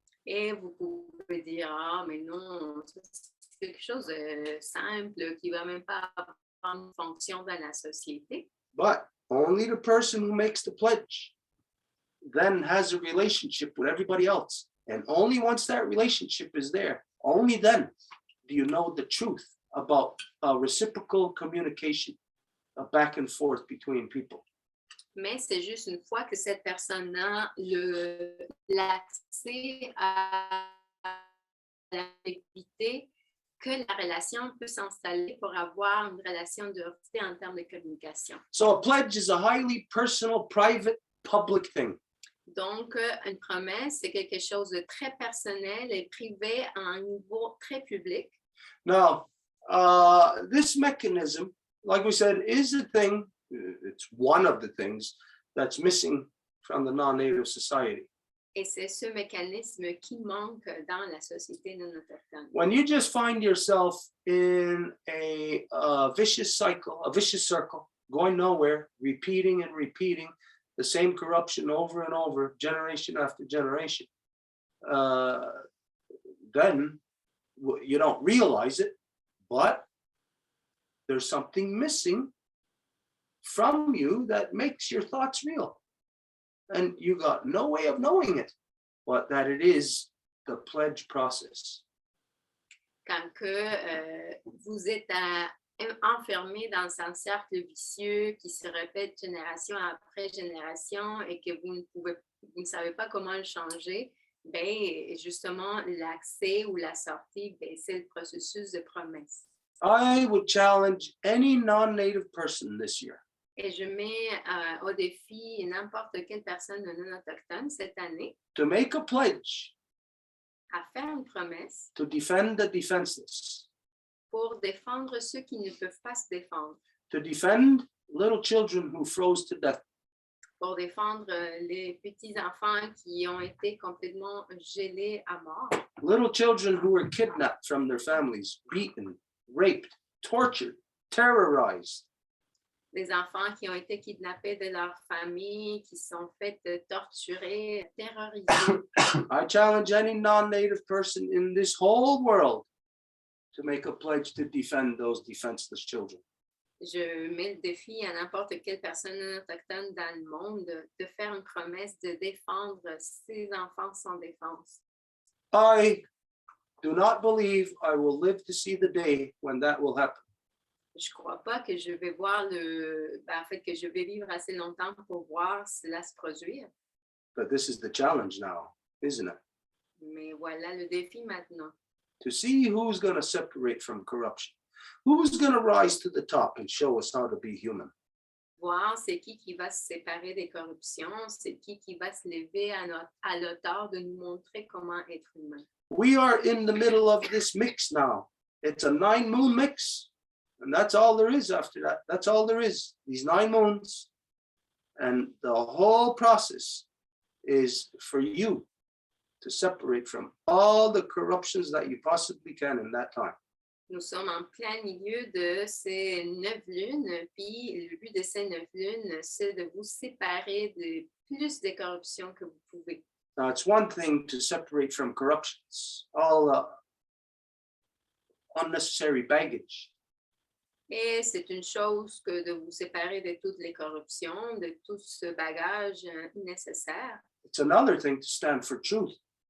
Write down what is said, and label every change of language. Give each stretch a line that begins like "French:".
French: Et vous pouvez dire, ah, mais non, c'est quelque chose de simple qui ne va même pas avoir une fonction dans la société.
English: But only the person who makes the pledge then has a relationship with everybody else. And only once that relationship is there, only then do you know the truth about reciprocal communication, back and forth between people.
French: Mais c'est juste une fois que cette personne a l'accès à l'activité que la relation peut s'installer pour avoir une relation de respect en termes de communication.
English: So a pledge is a highly personal, private, public thing.
French: Donc, une promesse, c'est quelque chose de très personnel et privé à un niveau très public.
English: Now, this mechanism, like we said, is a thing. It's one of the things that's missing from the non-native society.
French: Et c'est ce mécanisme qui manque dans la société non autochtone.
English: When you just find yourself in a vicious circle, going nowhere, repeating and repeating the same corruption over and over, generation after generation, then you don't realize it, but there's something missing from you that makes your thoughts real. And you got no way of knowing it, but that it is the pledge process.
French: Quand que vous êtes enfermé dans un cercle vicieux qui se répète génération après génération et que vous ne savez pas comment le changer, ben justement l'accès ou la sortie, ben, c'est le processus de promesse.
English: I would challenge any non-native person this year
French: Et je mets au défi n'importe quelle personne non autochtone cette année
English: to make a pledge
French: à faire une promesse
English: to defend the defenseless,
French: pour défendre ceux qui ne peuvent pas se défendre,
English: to defend little children who froze to death,
French: pour défendre les petits-enfants qui ont été complètement gelés à mort,
English: little children who were kidnapped from their families, beaten, raped, tortured, terrorized,
French: des enfants qui ont été kidnappés de leur famille, qui sont faits torturer, terrorisés.
English: I challenge any non-native person in this whole world to make a pledge to defend those defenseless children.
French: Je mets le défi à n'importe quelle personne non autochtone dans le monde de faire une promesse de défendre ces enfants sans défense.
English: I do not believe I will live to see the day when that will happen.
French: Je ne crois pas que je vais voir que je vais vivre assez longtemps pour voir cela se produire.
English: But this is the challenge now, isn't it?
French: Mais voilà le défi maintenant.
English: To see who's going to separate from corruption, who's going to rise to the top and show us how to be human.
French: Voir c'est qui va se séparer des corruptions, c'est qui va se lever à l'auteur de nous montrer comment être humain.
English: We are in the middle of this mix now. It's a 9-moon mix. And that's all there is after that. That's all there is. These 9 moons. And the whole process is for you to separate from all the corruptions that you possibly can in that time.
French: Nous sommes en plein milieu de ces 9 lunes, puis le but de ces 9 lunes, c'est de vous séparer de plus de corruption que vous pouvez.
English: Now, it's one thing to separate from corruptions, all unnecessary baggage.
French: Et c'est une chose que de vous séparer de toutes les corruptions, de tout ce bagage nécessaire.
English: It's another thing to stand for truth,